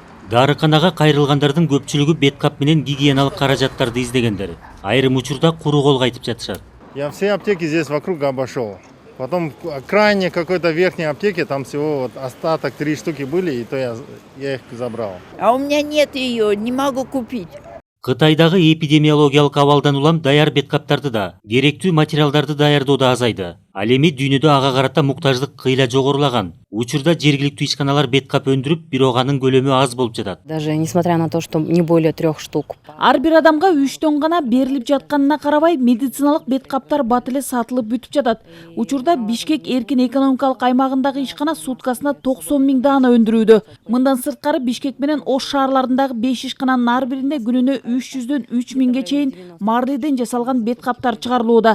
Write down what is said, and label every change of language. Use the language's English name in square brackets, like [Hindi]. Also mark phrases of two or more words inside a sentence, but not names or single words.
[Kyrgyz] Дарыканага кайрылгандардын көпчүлүгү беткап менен гигиеналык каражаттарды издегендер. Айрым учурда куру колго айтып жатышат. [Russian] Я все аптеки здесь вокруг обошел. Потом крайне какой-то верхней аптеки, там всего вот остаток 3 штуки были, и то я их забрал. А у меня нет ее, не могу купить. [Kyrgyz] Кытайдагы эпидемиологиялык абалдан улам даяр беткаптарды да, керектүү материалдарды даярдоодо азайды. Ал эми дүйнөдө ага карата муктаждык кыйла жогорулаган. Учурда жергиликтүү ишканалар беткап өндүрүп, бирок анын көлөмү аз болуп жатат. [Russian] Даже несмотря на то, что не более 3 штук. [Kyrgyz] Ар бир адамга 3 тонн гана берилип жатканына карабай, медициналык беткаптар бат эле сатылып бүтүп жатат. Учурда Бишкек эркин экономикалык аймагындагы ишкана суткасына 90 000 даана өндүрүүдө. Мындан сырткары Бишкек менен Ош шаарларындагы 5 ишкананын ар биринде күнүнө 300дөн 3000ге чейин марлиден жасалган беткаптар чыгарылууда.